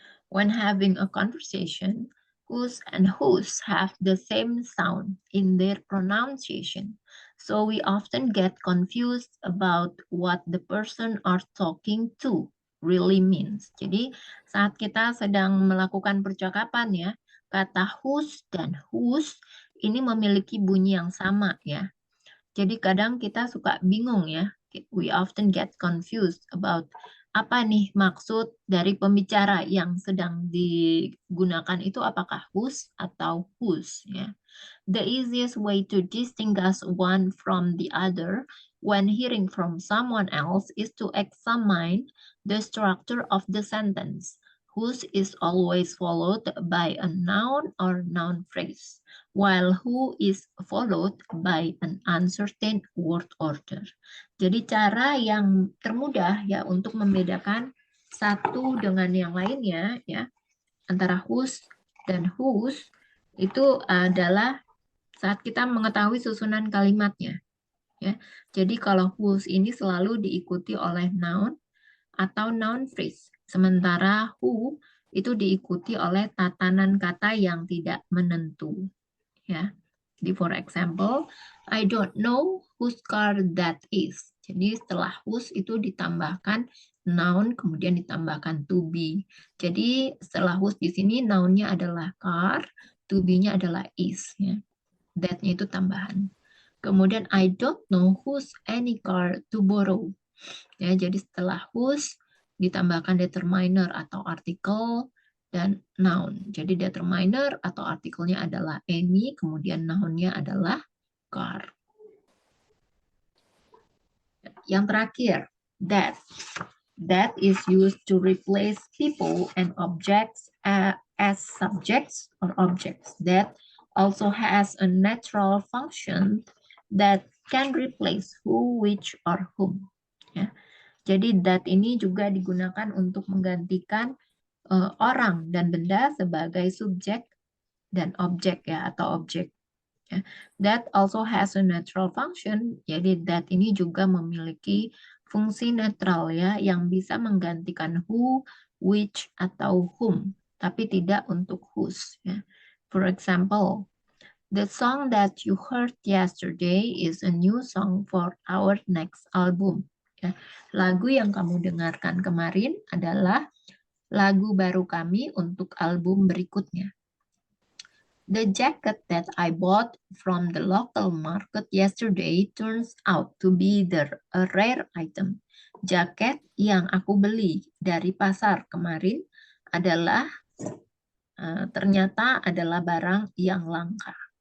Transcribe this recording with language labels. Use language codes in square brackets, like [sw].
[en] When having a conversation, whose and whose have the same sound in their pronunciation. So we often get confused about what the person are talking to really means. [id] Jadi saat kita sedang melakukan percakapan ya, kata whose dan whose ini memiliki bunyi yang sama ya. Jadi kadang kita suka bingung ya. [en] We often get confused about [id] apa nih maksud dari pembicara yang sedang digunakan itu, apakah whose atau whose ya. [en] The easiest way to distinguish one from the other when hearing from someone else is to examine the structure of the sentence. Whose is always followed by a noun or noun phrase, while who is followed by an uncertain word order. [id] Jadi cara yang termudah ya untuk membedakan satu dengan yang lainnya ya antara whose dan whose itu adalah saat kita mengetahui susunan kalimatnya ya. Jadi kalau whose ini selalu diikuti oleh noun atau noun phrase. Sementara who itu diikuti oleh tatanan kata yang tidak menentu. Ya. [en] Jadi for example, I don't know whose car that is. [id] Jadi setelah whose itu ditambahkan noun, kemudian ditambahkan to be. Jadi setelah whose di sini nounnya adalah car, to be-nya adalah is. Ya. That-nya itu tambahan. [en] Kemudian I don't know whose any car to borrow. [id] Ya, jadi setelah whose ditambahkan determiner atau artikel dan noun. Jadi determiner atau artikelnya adalah any, kemudian nounnya adalah car. Yang terakhir, that. [en] That is used to replace people and objects as subjects or objects. That also has a natural function that can replace who, which, or whom. [id] Ya. Jadi that ini juga digunakan untuk menggantikan orang dan benda sebagai subjek dan objek ya atau objek. Ya. [en] That also has a natural function. [id] Jadi that ini juga memiliki fungsi netral ya yang bisa menggantikan who, which atau whom, tapi tidak untuk whose ya. [en] For example, the song that you heard yesterday is a new song for our next album. [id] Ya, lagu yang kamu dengarkan kemarin adalah lagu baru kami untuk album berikutnya. [en] The jacket that I bought from the local market yesterday turns out to be a rare item. [id] Jaket yang aku beli dari pasar kemarin adalah ternyata adalah barang yang langka.